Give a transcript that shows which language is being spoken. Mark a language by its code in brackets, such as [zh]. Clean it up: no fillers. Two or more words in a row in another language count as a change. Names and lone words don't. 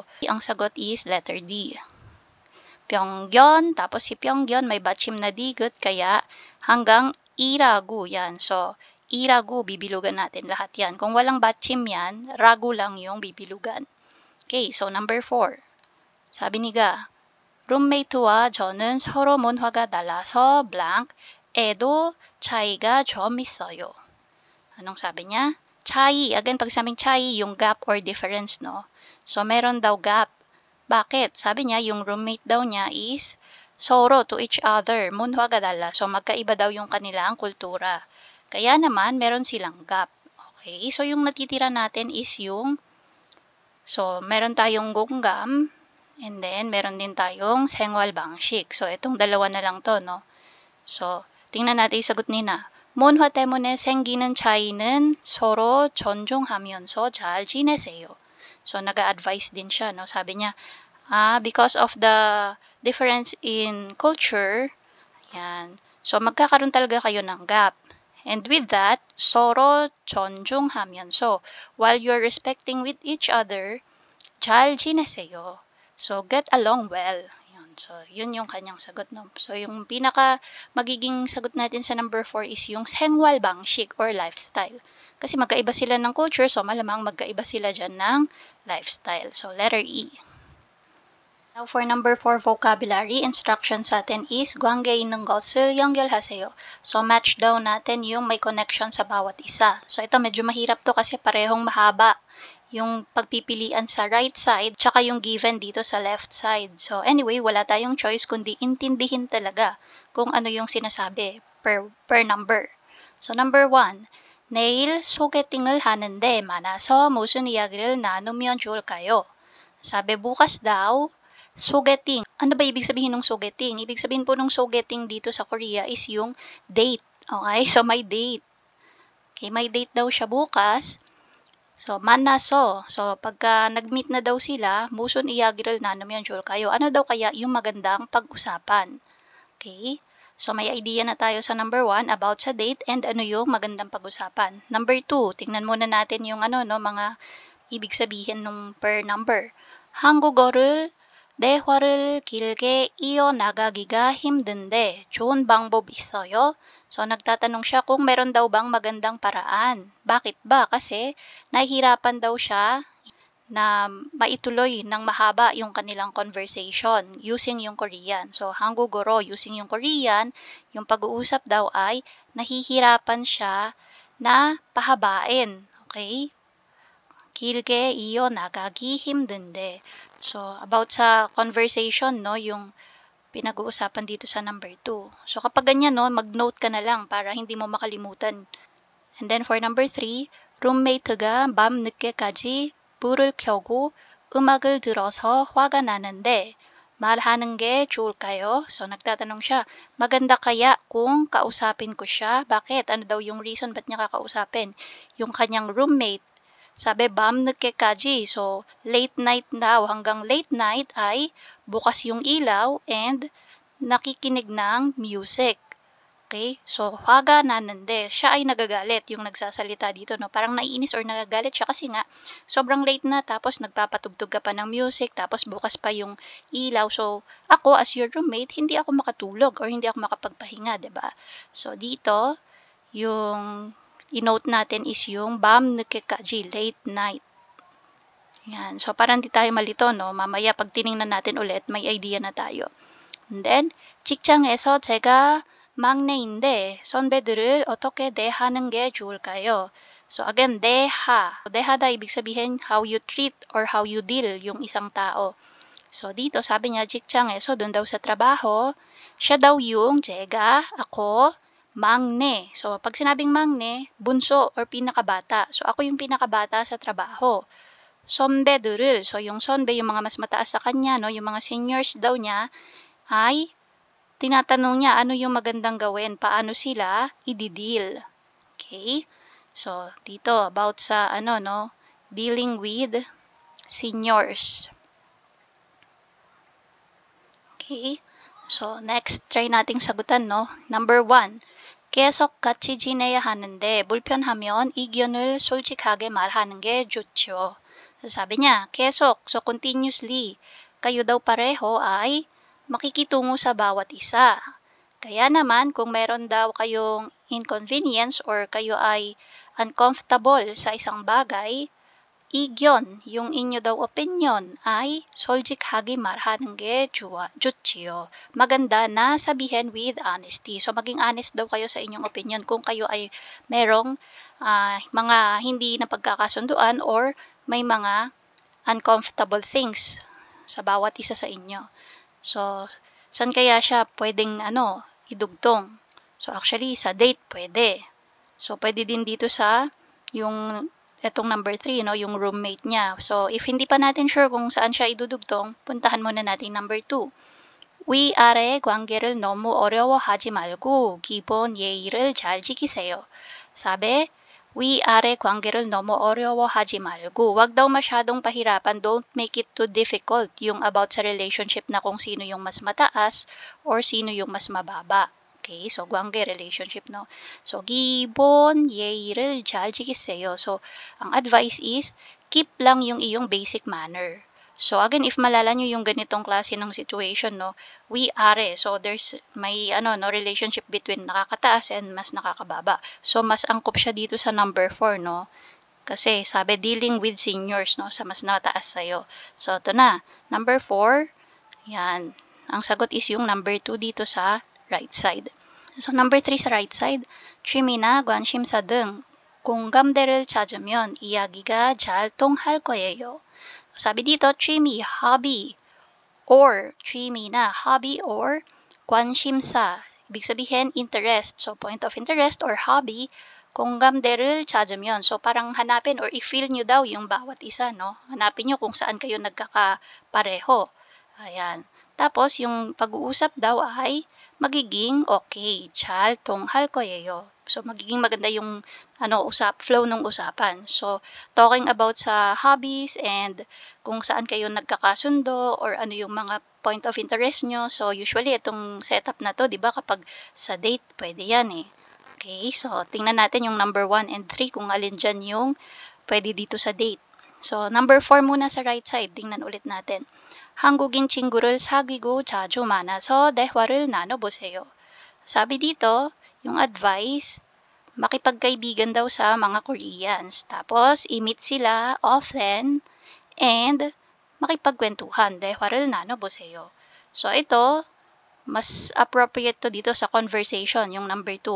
[tl] Ang sagot [en] is letter D. [tl] Pyongyon, tapos si Pyongyon may batchim na digot kaya hanggang iragu yan. So, iragu bibilugan natin lahat yan. Kung walang batchim yan, ragu lang yung bibilugan. [en] Okay, so number 4. [ko] 사비 니가 룸메이트와 저는 서로 문화가 달라서 blank 에도 차이가 좀 있어요. [tl] Anong sabi niya? 차이. Again, pag sabing 차이, yung [en] gap or difference, [tl] no? So, meron daw gap. Bakit? Sabi niya, yung roommate daw niya is 서로 [en] to each other. [ko] 문화가 달라. [tl] So, magkaiba daw yung kanilang kultura. Kaya naman, meron silang gap. Okay? So, yung natitira natin is yung meron tayong gonggam, and then meron din tayong [ko] 생활 방식. [tl] So, itong dalawa na lang to, no? So, tingnan natin yung sagot nina. [ko] 문화 때문에 생기는 차이는 서로 존중하면서 잘 지내세요. [tl] So, nag-a-advise din siya, no? Sabi niya, [en] because of the difference in culture, [tl] yan. So, magkakaroon talaga kayo ng gap. [en] And with that, [ko] 서로 존중하면서 [en] while you're respecting with each other, [ko] 잘 지내세요. [en] So, get along well. [tl] Yun. So, yun yung kanyang sagot, no? So, yung pinaka magiging sagot natin sa number 4 is yung [ko] 생활 방식 [tl] or lifestyle. Kasi magkaiba sila ng culture, so malamang magkaiba sila dyan ng lifestyle. [en] So, letter E. Now, for number 4 vocabulary, instruction [tl] sa atin [en] is [ko] 관계 있는 것을 연결하세요. [tl] So, match daw natin yung may connection sa bawat isa. So, ito medyo mahirap to kasi parehong mahaba yung pagpipilian sa [en] right side [tl] tsaka yung given dito sa left side. So, anyway, wala tayong choice kundi intindihin talaga kung ano yung sinasabi [en] per number. So, number 1, [ko] 내일 소개팅을 하는데 만나서 무슨 이야기를 나누면 좋을까요? [tl] Sabi, bukas daw, sogeting. Ano ba ibig sabihin ng sogeting? Ibig sabihin po ng sogeting dito sa Korea is yung date. Okay? So, may date. Okay, may date daw siya bukas. So, manaso. So, pagka nag-meet na daw sila, [ko] 무슨 이야기를 [tl] na naman yung kayo. Ano daw kaya yung magandang pag-usapan? Okay? So, may idea na tayo sa number 1 about sa date and ano yung magandang pag-usapan. Number 2, tingnan muna natin yung mga ibig sabihin nung [en] per number. [ko] 한국어를 대화를 길게 이어나가기가 힘든데 좋은 방법 있어요? [tl] So, nagtatanong siya kung meron daw bang magandang paraan. Bakit ba? Kasi nahihirapan daw siya na maituloy ng mahaba yung kanilang conversation using yung Korean. So, 한국어로 using yung Korean, yung pag-uusap daw ay nahihirapan siya na pahabain. Okay? [ko] 길게 이어나가기 힘든데. [tl] So, about sa conversation, no, yung pinag-uusapan dito sa number 2. So, kapag ganyan, no, mag-note ka na lang para hindi mo makalimutan. [en] And then for number 3, [ko] roommate가 밤 늦게까지 불을 켜고 음악을 들어서 화가 나는데 말하는 게 좋을까요? [tl] So, nagtatanong siya, maganda kaya kung kausapin ko siya? Bakit? Ano daw yung reason ba't niya kakausapin? Yung kanyang roommate. Sabi, [ko] 밤 늦게까지. [tl] So, [en] late night [tl] daw. Hanggang [en] late night [tl] ay bukas yung ilaw and nakikinig ng music. [en] Okay? So, [ko] 화가 나는데, [tl] siya ay nagagalit yung nagsasalita dito, no? Parang naiinis or nagagalit siya kasi nga, sobrang late na, tapos nagpapatugtog ka pa ng music, tapos bukas pa yung ilaw. So, ako [en] as your roommate, [tl] hindi ako makatulog or hindi ako makapagpahinga, diba? So, dito, yung i-note natin is yung [ko] 밤 늦게까지, [en] late night. [tl] Yan. So, parang di tayo malito, no? Mamaya, pag tinignan natin ulit, may idea na tayo. [en] And then, [ko] 직장에서 제가 막내인데 선배들을 어떻게 대하는 게 좋을까요? [en] So, again, [ko] 대하. 대하다 [tl] ibig sabihin [en] how you treat or how you deal [tl] yung isang tao. So, dito, sabi niya, 직장에서, doon daw sa trabaho, siya daw yung 제가, ako, 막내. So, pag sinabing 막내, bunso or pinakabata. So, ako yung pinakabata sa trabaho. 선배들을, so yung 선배, yung mga mas mataas sa kanya, no, yung mga seniors daw niya, ay tinatanong niya ano yung magandang gawin, paano sila i-deal. [en] Okay? So, dito, about sa, dealing with seniors. [tl] Okay? So, next, try nating sagutan, no? Number 1. [ko] 계속 같이 지내야 하는데 불편하면 의견을 솔직하게 말하는 게 좋죠. [tl] So, sabi niya, 계속, so continuously, kayo daw pareho ay makikitungo sa bawat isa. Kaya naman, kung meron daw kayong inconvenience or kayo ay uncomfortable sa isang bagay, 의견, yung inyo daw opinion ay [ko] 솔직하게 말하는 게 좋지요. [tl] Maganda na sabihin with honesty. So, maging honest daw kayo sa inyong opinion kung kayo ay merong mga hindi na pagkakasunduan or may mga uncomfortable things sa bawat isa sa inyo. So, saan kaya siya pwedeng idugtong? So, actually, sa date pwede. So, pwede din dito sa yung etong number 3, no, yung roommate niya. So, if hindi pa natin sure kung saan siya idudugtong, puntahan muna natin number 2. [ko] 위아래 관계를 너무 어려워하지 말고 기본 예의를 잘 지키세요. Sabi, Wiare 광계를 너무 어려워하지 말고. [tl] Wag daw masyadong pahirapan. [en] Don't make it too difficult. [tl] Yung about sa relationship na kung sino yung mas mataas or sino yung mas mababa. [en] Okay, so 관계 relationship, no? [ko] So 기본 예의를 잘 지키세요. [tl] So ang advice is keep lang yung iyong [en] basic manner. So again, [tl] if malala nyo yung ganitong klase ng situation, no, [en] we are. So there's may no relationship between nakakataas and [tl] mas nakakababa. So mas angkop siya dito sa number 4, no? Kasi sabi [en] dealing with seniors, [tl] no, sa mas nataas sa'yo. So ito na, number 4. Yan. Ang sagot is yung number 2 dito sa [en] right side. [tl] So number 3 sa right side, [ko] 취미나 관심사 등 공감대를 찾으면 이야기가 잘 통할 거예요. [tl] Sabi dito, [ko] 취미, hobby, or 취미나 hobby or 관심사. [tl] Ibig sabihin, [en] interest. So, point of interest or hobby, [ko] 공감대를 찾으면. [tl] So, parang hanapin or i-feel nyo daw yung bawat isa, no? Hanapin nyo kung saan kayo nagkakapareho. Ayan. Tapos, yung pag-uusap daw ay magiging okay. [ko] 잘 통할 거예요. [tl] So, magiging maganda yung flow ng usapan. So, [en] talking about [tl] sa hobbies and kung saan kayo nagkakasundo or ano yung mga [en] point of interest [tl] nyo. So, usually, itong setup na to, di ba, kapag sa date, pwede yan eh. Okay, so, tingnan natin yung number 1 and 3 kung alin dyan yung pwede dito sa date. So, number 4 muna sa [en] right side. [tl] Tingnan ulit natin. [ko] 한국인 친구를 사귀고 자주 만나서 대화를 나눠보세요. [tl] Sabi dito, yung advice, makipagkaibigan daw sa mga Koreans. Tapos, i-meet sila often and makipagkwentuhan. [ko] 대화를 나눠보세요. [tl] So, ito, mas appropriate to dito sa conversation, yung number 2.